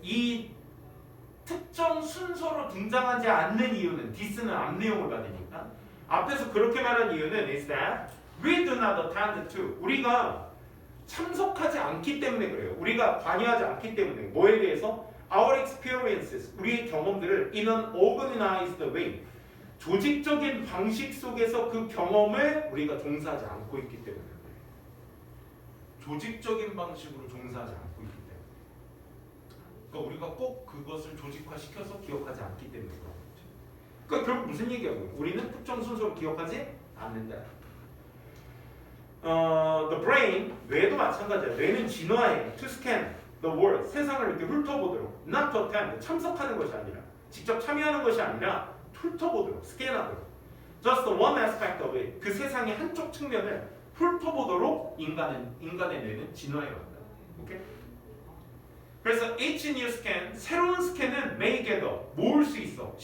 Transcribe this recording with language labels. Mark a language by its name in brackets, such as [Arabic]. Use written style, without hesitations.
[Korean] 이 특정 순서로 등장하지 않는 이유는 this는 앞 내용을 받으니까 앞에서 그렇게 말한 이유는 [English] is that we do not attend to. [Korean] 우리가 참석하지 않기 때문에 그래요. 우리가 관여하지 않기 때문에 뭐에 대해서 [English] our experiences. [Korean] 우리의 경험들을 [English] in an organized way. [Korean] 조직적인 방식 속에서 그 경험을 우리가 종사하지 않고 있기 때문에 그래요. 조직적인 방식으로 종사하지 않고 있기 때문에. 그러니까 우리가 꼭 그것을 조직화시켜서 기억하지 않기 때문에 그런 거죠. 그러니까 결국 무슨 얘기하고 우리는 특정 순서로 기억하지 않는다. [English] The brain, [Korean] 뇌도 마찬가지야. 뇌는 진화해. [English] To scan the world, [Korean] 세상을 이렇게 훑어보도록. [English] Not to attend, [Korean] 참석하는 것이 아니라 직접 참여하는 것이 아니라 훑어보도록, 스캔하도록. [English] Just one aspect of it. [Korean] 그 세상의 한쪽 측면을 훑어보도록 인간의 뇌는 진화해 왔다. 오케이? 그래서 [English] each new scan, [Korean] 새로운 스캔은 [English] may gather, [Korean] 모을 수 있어.